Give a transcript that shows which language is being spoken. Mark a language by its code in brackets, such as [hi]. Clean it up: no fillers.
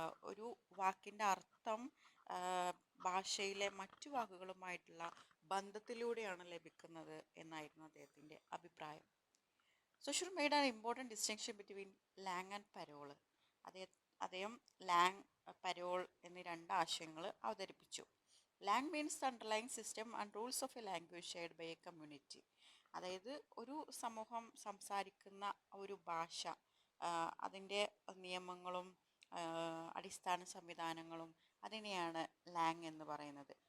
[ml] ഒരു വാക്കിൻ്റെ അർത്ഥം ഭാഷയിലെ മറ്റു വാക്കുകളുമായിട്ടുള്ള ബന്ധത്തിലൂടെയാണ് ലഭിക്കുന്നത് എന്നായിരുന്നു അദ്ദേഹത്തിൻ്റെ അഭിപ്രായം. [en] Saussure made an important distinction between langue and parole. [ml] അദ്ദേഹം ലാങ്, പരോൾ എന്നീ രണ്ട് ആശയങ്ങൾ അവതരിപ്പിച്ചു. [en] Langue means the underlying system and rules of a language shared by a community. [ml] അതായത് ഒരു സമൂഹം സംസാരിക്കുന്ന ഒരു ഭാഷ, അതിൻ്റെ നിയമങ്ങളും അടിസ്ഥാന സംവിധാനങ്ങളും അതിനെയാണ് ലാങ് എന്ന് പറയുന്നത്.